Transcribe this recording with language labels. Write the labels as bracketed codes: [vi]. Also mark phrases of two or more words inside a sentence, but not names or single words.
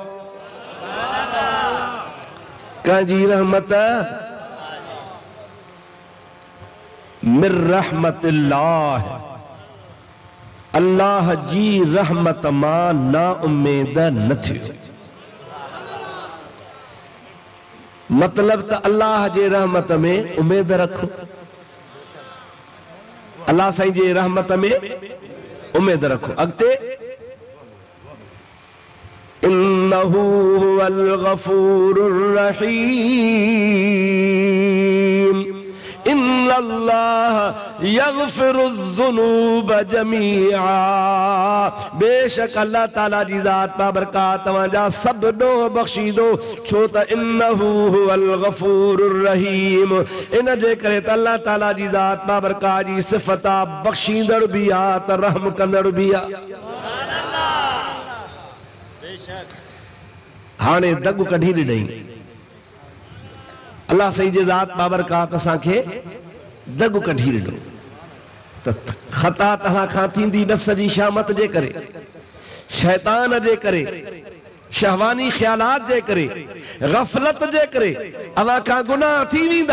[sd] कंहिंजी रहमत? [ar] من رحمة الله, [sd] अल्लाह जी रहमत मां ना उम्मीद न थियो। मतलब त अल्लाह जे रहमत में उम्मीद रखो। अल्लाह साईं जे रहमत में उम्मीद रखो। [ar] अॻिते إنه هو الغفور الرحيم. إن الله يغفر الذنوب جميعا. [sd] बेशक अल्लाह ताला जी ज़ात बाबरकात तवाजा सब डो बख्शीदो। छो त [ar] إنه هو الغفور الرحيم. [sd] इन जे करे त अल्लाह ताला जी ज़ात बाबरकात जी सिफ़त बख्शींदड़ भी आ त रहम कंदड़ भी आ। हाणे दग कढी ॾिनई अल्लाह सही जे ज़ात बाबरकात असां खे दग कढी ॾिनो त खता तव्हां खां थींदी नफ़्स जी शामत जे करे, शैतान जे करे, शहवानी ख्यालात जे करे, गफलत जे करे अवां खां गुनाह थी वेंदा।